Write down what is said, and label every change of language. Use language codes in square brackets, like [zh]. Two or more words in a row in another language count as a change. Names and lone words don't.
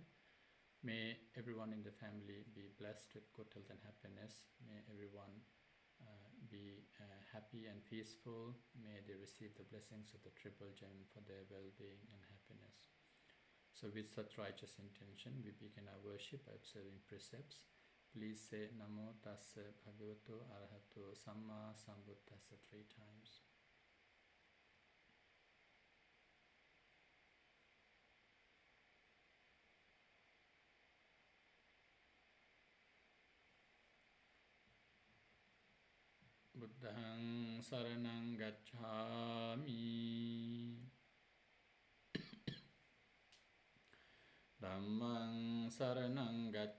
[en] May everyone in the family be blessed with good health and happiness. May everyone be happy and peaceful. May they receive the blessings of the Triple Gem for their well-being and happiness. So with such righteous intention, we begin our worship by observing precepts. Please say [pi] Namo Tassa Bhagavato Arahato Samma Sambuddhassa [en] 3 times. [pi] Buddhaṃ saraṇaṃ gacchāmi, Dhammaṃ saraṇaṃ